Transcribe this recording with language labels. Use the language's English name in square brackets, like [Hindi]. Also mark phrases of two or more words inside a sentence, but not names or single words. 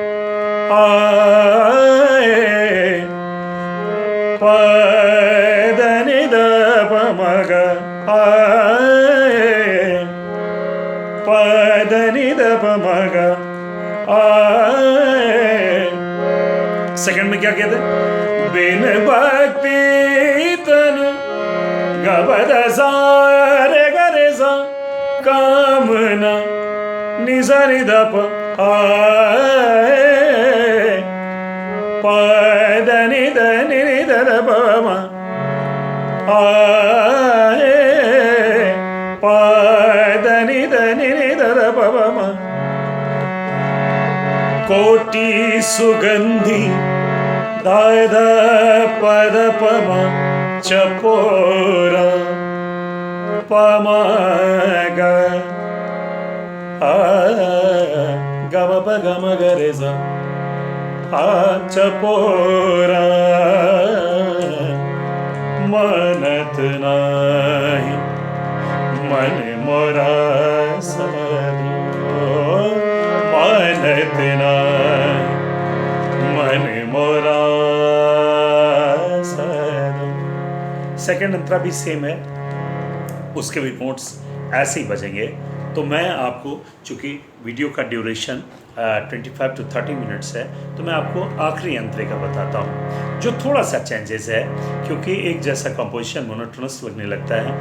[Hindi] आए प द नि ध प म ग, आए प द नि ध प म ग, सेकंड में क्या कहते हैं? बिन भक्ति तन गबद सा रे ग रे सा कामना नि सा नि ध प, प द नि ध प म, प द नि ध प म, कोटि सुगंधि दाद पद पम चपोरा पम ग, गम प गम ग रे सा, चपोरा मनत नाही मन मोरा सरो, मनत नाही मन मोरा सरो। सेकेंड अंतरा भी सेम है, उसके भी नोट्स ऐसे ही बजेंगे। तो मैं आपको, चूँकि वीडियो का ड्यूरेशन 25 to 30 मिनट्स है, तो मैं आपको आखिरी अंतरे का बताता हूँ जो थोड़ा सा चेंजेस है, क्योंकि एक जैसा कंपोजिशन मोनोटोनस लगने लगता है।